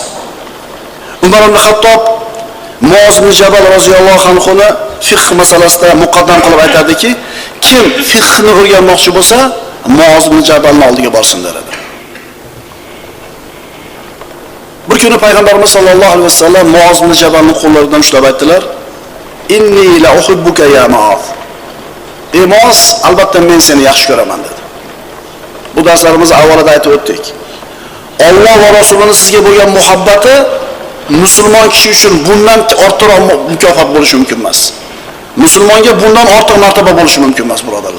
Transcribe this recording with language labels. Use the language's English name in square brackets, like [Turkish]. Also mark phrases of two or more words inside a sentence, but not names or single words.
[Uzbek] Umar ibn Xattob Muoz ibn Jabal [Arabic] رضي الله عنه [Uzbek] fiqh masalasida muqaddam qilib aytadiki, kim fiqhni o'rganmoqchi bo'lsa, Muoz ibn Jabalning oldiga borsin dedi. Bir kuni Payg'ambarimiz [Arabic] صلى الله عليه وسلم [Uzbek] Muoz ibn Jabalning qo'llaridan ushlab aytdilar: [Arabic] "إني لأحبك يا معاذ." [Uzbek] Ey Muoz, albatta men seni yaxshi ko'raman dedi. Bu darslarimizni avvalida aytib o'tdik. Alloh va Rasulining sizga bo'lgan muhabbati musulmon kishi uchun bundan ortiqroq mukofot bo'lishi mumkin emas. Musulmonga bundan ortiq martaba bo'lishi mumkin emas, birodarlar.